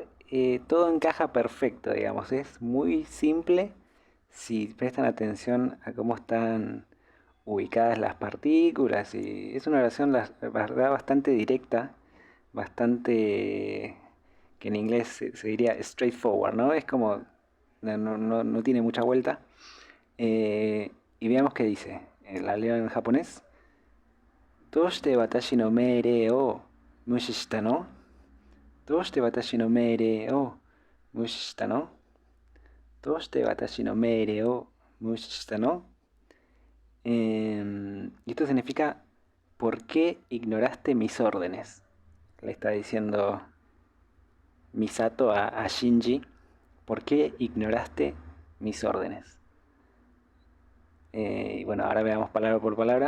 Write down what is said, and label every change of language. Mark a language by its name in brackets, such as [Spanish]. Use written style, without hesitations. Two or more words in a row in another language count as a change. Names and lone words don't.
[Spanish] todo encaja perfecto, digamos. Es muy simple si prestan atención a cómo están ubicadas las partículas. Y es una oración, la verdad, bastante directa, bastante... que en inglés se diría straightforward, ¿no? Es como no tiene mucha vuelta. Y veamos qué dice. La leo en japonés. [Japanese] どうして私の命令を無視したの? どうして私の命令を無視したの? どうして私の命令を無視したの? [Spanish] Y esto significa ¿por qué ignoraste mis órdenes? Le está diciendo Misato a Shinji. ¿Por qué ignoraste mis órdenes? Y bueno, ahora veamos palabra por palabra.